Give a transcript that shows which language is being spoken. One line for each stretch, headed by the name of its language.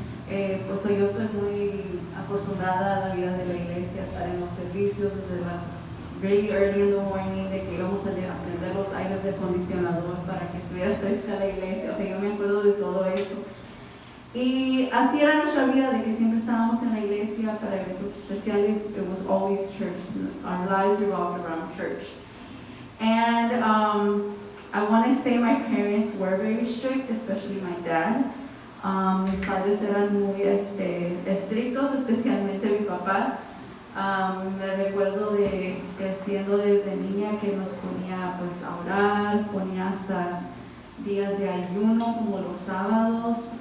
Spanish: Pues yo estoy muy acostumbrada a la vida de la iglesia, a estar en los servicios desde las
English: really early in the morning,
Spanish: de que íbamos a prender los aires de acondicionador para que estuviera fresca la iglesia. O sea, yo me acuerdo de todo eso. Y así era nuestra vida, de que siempre estábamos en la iglesia para eventos especiales.
English: It was always church. Our lives revolved around church. And I want to say my parents were very strict, especially my dad.
Spanish: Mis padres eran muy estrictos, especialmente mi papá. Me recuerdo de que siendo desde niña que nos ponía pues a orar, ponía hasta días de ayuno como los sábados.